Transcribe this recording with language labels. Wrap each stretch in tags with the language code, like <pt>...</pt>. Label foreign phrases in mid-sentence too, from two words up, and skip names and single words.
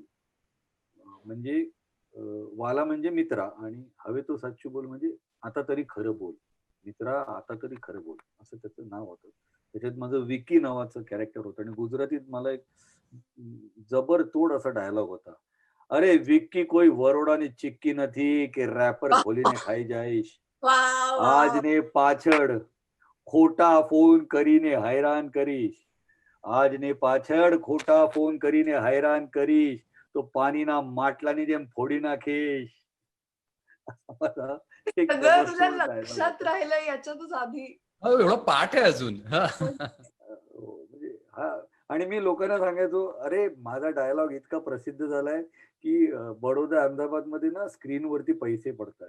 <mr>म्हणजे वाला म्हणजे मित्रा आणि</mr> <gu>હવે તો સાચું બોલ</gu> <mr>म्हणजे आता तरी खरं बोल. मित्रा आता तरी खरं बोल, असं त्याचं नाव होतं. त्याच्यात माझं विकी नावाचं कॅरेक्टर होतं आणि गुजरातीत मला एक जबरतोड असा डायलॉग होता.</mr> <gu>અરે વિક્કી કોઈ વરોડાની ચિક્કી નથી કે રેપર ખોલીને ખાઈ જાઈશ.</gu> <mr>वा वा.</mr> <gu>આજને પાછળ ખોટા ફોન કરીને हैरान કરીશ. આજને પાછળ ખોટા ફોન કરીને हैरान કરીશ તો પાણીના માટલાની જેમ ફોડી નાખીશ.</gu> <mr>असा एक सगळं तुझ्या जबरदस्त dialogue लक्षात होता. राहिलं याच्यातच आधी. अहो, एवढं पाठ आहे अजून. म्हणजे हा. आणि मी लोकांना सांगायचो, अरे माझा डायलॉग इतका प्रसिद्ध झालाय की बडोदा अहमदाबाद मध्ये ना स्क्रीनवरती पैसे पडतात.</mr>